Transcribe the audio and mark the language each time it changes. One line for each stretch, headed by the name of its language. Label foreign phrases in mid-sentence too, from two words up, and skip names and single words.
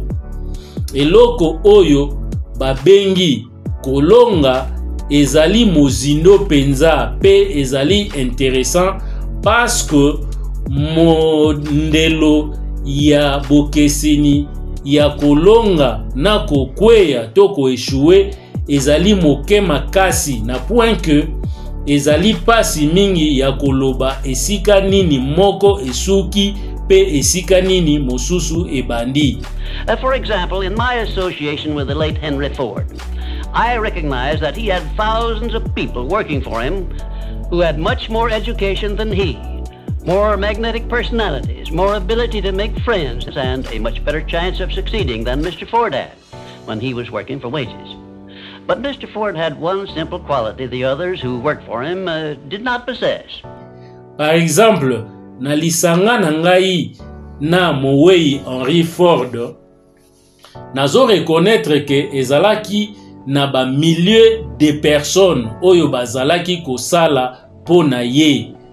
Lingala: Eloko oyo babengi kolonga ezali mozindo penza pe ezali
French: intéressant parce que
Lingala: mondelo ya bokeseni ya kolonga na kokweya to ko échouer ezali moke makasi na
French: point que
Lingala: ezali pasi mingi ya koloba esika nini moko esuki pe esika nini mosusu ebandi.
English: For example, in my association with the late Henry Ford, I recognize that he had thousands of people working for him who had much more education than he, more magnetic personalities, more ability to make friends, and a much better chance of succeeding than Mr. Ford had when he was working for wages. But Mr. Ford had one simple quality the others who worked for him did not possess.
French: Par exemple,
Lingala: na lisanga na ngai na mowei Henry Ford, nazo
French: reconnaître que
Lingala: ezalaki na ba
French: milieu de personnes
Lingala: oyo bazalaki kosala po na ye,